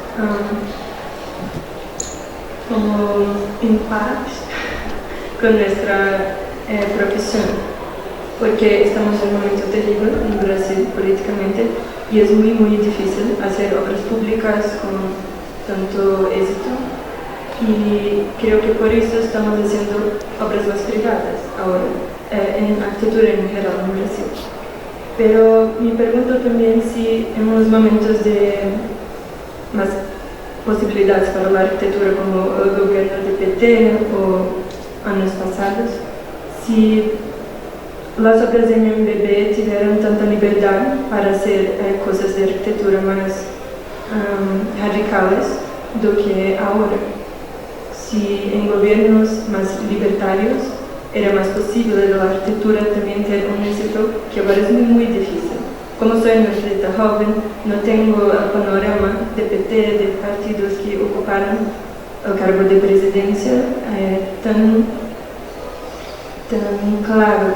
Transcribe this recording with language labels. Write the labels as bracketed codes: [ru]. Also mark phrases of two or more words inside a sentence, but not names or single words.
[es] como en paz con nuestra profesión, porque estamos en un momento terrible en Brasil políticamente y es muy difícil hacer obras públicas con tanto éxito, y creo que por eso estamos haciendo obras más privadas ahora, en arquitectura en general en Brasil. Pero me pregunto también si en los momentos de más posibilidades para la arquitectura como el gobierno de PT o anos pasados, si las obras de MMBB [pt] tiveram tanta liberdade [es] para hacer cosas de arquitectura más radicales [pt] do que [es] ahora. Si en gobiernos más libertarios era más posible la arquitectura también tener un éxito, que ahora es muy difícil. Como soy una atleta joven, no tengo el panorama de PT, de partidos que ocuparon el cargo de presidencia tan claros.